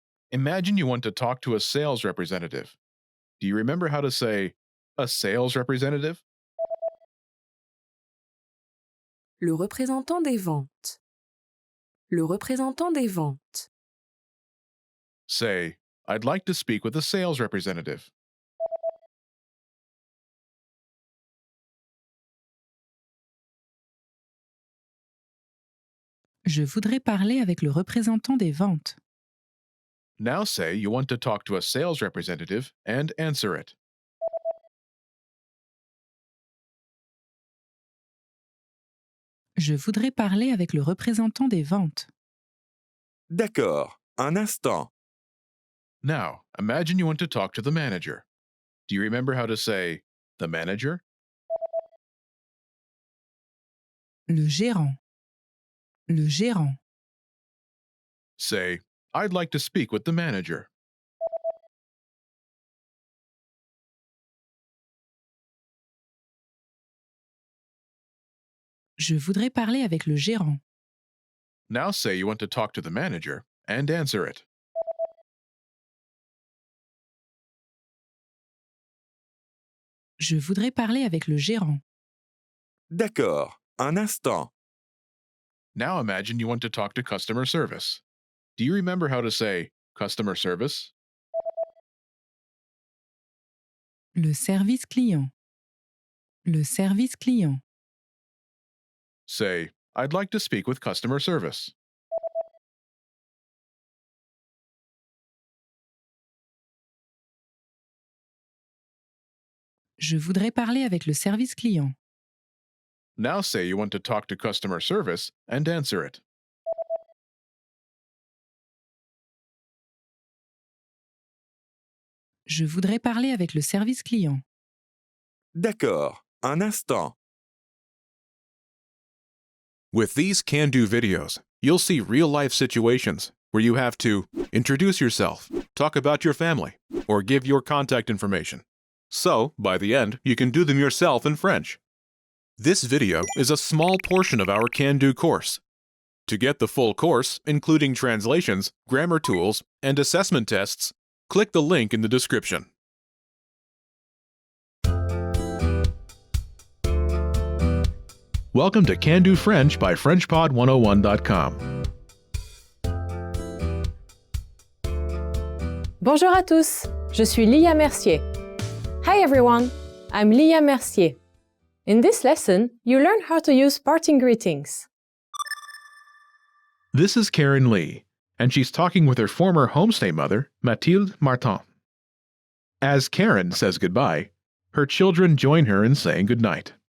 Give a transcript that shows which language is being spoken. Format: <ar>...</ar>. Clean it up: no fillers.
<en>Imagine you want to talk to a sales representative. Do you remember how to say, a sales representative?</en> <fr>Le représentant des ventes. Le représentant des ventes.</fr> <en>Say, I'd like to speak with a sales representative.</en> <fr>Je voudrais parler avec le représentant des ventes.</fr> <en>Now say you want to talk to a sales representative and answer it.</en> <fr>Je voudrais parler avec le représentant des ventes. D'accord, un instant.</fr> <en>Now, imagine you want to talk to the manager. Do you remember how to say, the manager?</en> <fr>Le gérant. Le gérant.</fr> <en>Say, I'd like to speak with the manager.</en> <fr>Je voudrais parler avec le gérant.</fr> <en>Now say you want to talk to the manager and answer it.</en> <fr>Je voudrais parler avec le gérant. D'accord, un instant.</fr> <en>Now imagine you want to talk to customer service. Do you remember how to say customer service?</en> <fr>Le service client. Le service client.</fr> <en>Say, I'd like to speak with customer service.</en> <fr>Je voudrais parler avec le service client.</fr> <en>Now say you want to talk to customer service and answer it.</en> <fr>Je voudrais parler avec le service client. D'accord, un instant.</fr> <en>With these can-do videos, you'll see real-life situations where you have to introduce yourself, talk about your family, or give your contact information. So, by the end, you can do them yourself in French. This video is a small portion of our can-do course. To get the full course, including translations, grammar tools, and assessment tests, click the link in the description. Welcome to Can Do French by FrenchPod101.com.</en> <fr>Bonjour à tous, je suis Lia Mercier.</fr> <en>Hi everyone, I'm Lia Mercier. In this lesson, you learn how to use parting greetings. This is Karen Lee, and she's talking with her former homestay mother, Mathilde Martin. As Karen says goodbye, her children join her in saying goodnight.</en>